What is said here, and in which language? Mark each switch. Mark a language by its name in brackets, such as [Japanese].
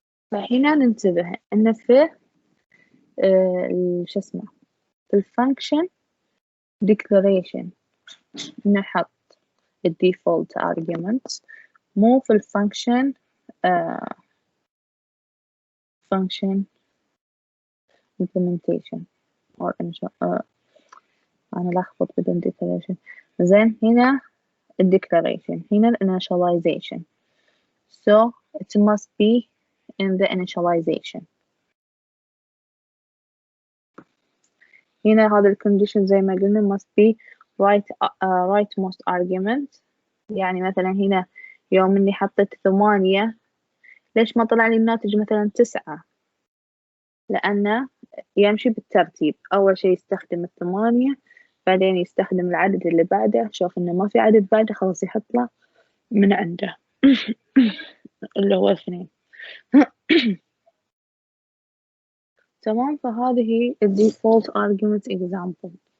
[Arabic] فهنا ننتبه إن في شو اسمه في الفانكشن declaration نحط الديفولت arguments، مو في الفانكشن function implementation or أنا لخبط بدون declaration. زين هنا declaration، هنا initialization، [English] so it must be in the initialization. [Arabic] هنا هذا الكونديشن زي ما قلنا [English] must be write most argument. [Arabic] يعني مثلا هنا يوم إني حطيت 8 ليش ما طلع لي الناتج مثلا 9؟ لأنه يمشي بالترتيب، أول شي يستخدم 8 بعدين يستخدم العدد اللي بعده، شوف إنه ما في عدد بعده خلاص يحط له من عنده اللي هو 2. تمام. فهذه default argument example.